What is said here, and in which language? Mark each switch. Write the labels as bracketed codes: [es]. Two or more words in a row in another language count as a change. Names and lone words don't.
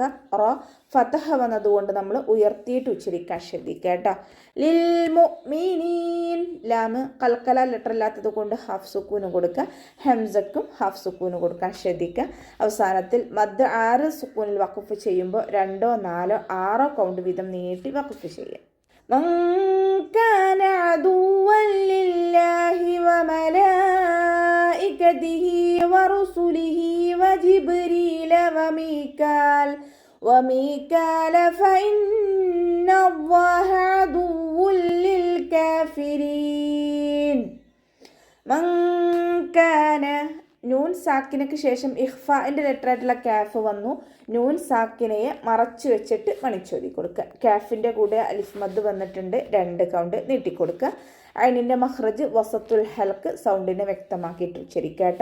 [ml] റോ ഫതഹ വന്നതുകൊണ്ട് നമ്മൾ ഉയർത്തിയിട്ട് ഉച്ചരിക്കാൻ ശ്രദ്ധിക്കുക കേട്ടോ. [ar] للمؤمنين. [ml] ലാമ് കൽക്കല ലെറ്റർ അല്ലാത്തത് കൊണ്ട് ഹാഫ് സുക്കൂന് കൊടുക്കുക. ഹംസക്കും ഹാഫ് സുക്കൂന് കൊടുക്കാൻ ശ്രദ്ധിക്കുക. അവസാനത്തിൽ മദ് 6 സുക്കൂനിൽ വഖഫ് ചെയ്യുമ്പോൾ 2, 4, 6 കൗണ്ട് വീതം നീട്ടി വഖഫ് ചെയ്യുക. [ar] من كان عدوا لله وملائكته ورسله وجبريل وميكال فإن الله عدو للكافرين. من كان [ml] നൂൻ സാക്കിനയ്ക്ക് ശേഷം ഇഖ്ഫാഇൻ്റെ ലെറ്ററായിട്ടുള്ള കാഫ് വന്നു. നൂൻ സാക്കിനയെ മറച്ചു വെച്ചിട്ട് മണിച്ചോതി കൊടുക്കുക. കാഫിൻ്റെ കൂടെ അലിഫ് മദ് വന്നിട്ടുണ്ട്. 2 കൗണ്ട് നീട്ടിക്കൊടുക്കുക. അതിൻ്റെ മഖ്റജ് [ar] وسط الحلق, [ml] സൗണ്ടിനെ വ്യക്തമാക്കിയിട്ട് ഉച്ചരിക്കുക കേട്ടോ.